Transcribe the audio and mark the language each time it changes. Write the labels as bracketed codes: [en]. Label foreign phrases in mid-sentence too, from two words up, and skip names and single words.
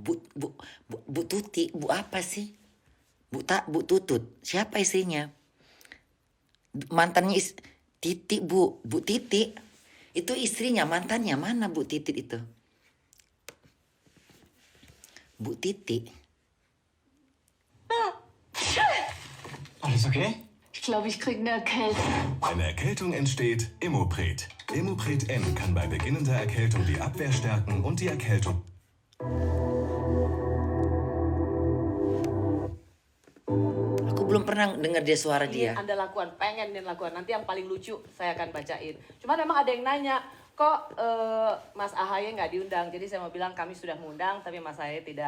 [id] Bu Tuti, Bu apa sih? Bu Tutut. Siapa istrinya? Mantannya Titi, Bu Titi. Itu istrinya, mantannya mana Bu Titi itu? Bu Titi. [de] Alles okay? Ich glaube, ich kriege eine Erkältung. Eine Erkältung entsteht Imopret. Imopret N kann bei beginnender Erkältung die Abwehr stärken und die Erkältung. [id] Aku belum pernah dengar dia suara dia. Anda lakukan, pengen dia lakukan. Nanti yang paling lucu saya akan bacain. Cuma memang ada yang nanya, kok Mas AHY nggak diundang? Jadi saya mau bilang kami sudah mengundang, tapi Mas AHY tidak.